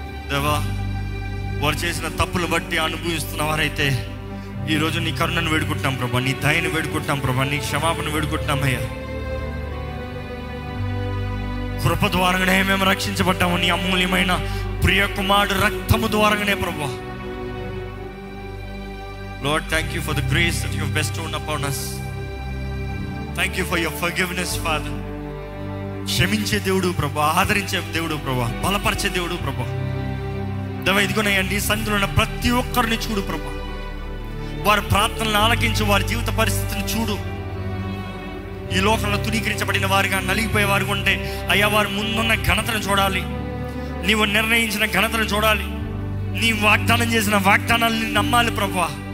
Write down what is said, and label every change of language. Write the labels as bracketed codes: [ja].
[te] దేవా, వారు చేసిన తప్పులు బట్టి అనుభవిస్తున్న వారైతే ఈరోజు నీ కరుణను వేడుకుంటున్నాం ప్రభా, నీ దయను వేడుకుంటున్నాం ప్రభా, నీ క్షమాపణ వేడుకుంటున్నాం అయ్యా. కృప ద్వారానే మేము రక్షించబడ్డాము, నీ అమూల్యమైన ప్రియ కుమారుడు రక్తము ద్వారానే ప్రభా. [en] Lord, thank you for the grace that you have bestowed upon us. Thank you for your forgiveness, Father. [te] క్షమించే దేవుడు ప్రభా, ఆదరించే దేవుడు ప్రభా, బలపరిచే దేవుడు ప్రభా. దేవా, ఇదిగోనయ్యండి, సంధిలో ఉన్న ప్రతి ఒక్కరిని చూడు ప్రభా. వారి ప్రార్థనలను ఆలకించు, వారి జీవిత పరిస్థితిని చూడు. ఈ లోకంలో తునీకరించబడిన వారిగా, నలిగిపోయే వారిగా ఉంటే అయ్యా, వారి ముందున్న ఘనతను చూడాలి, నీవు నిర్ణయించిన ఘనతను చూడాలి, నీ వాగ్దానం చేసిన వాగ్దానాన్ని నమ్మాలి ప్రభా.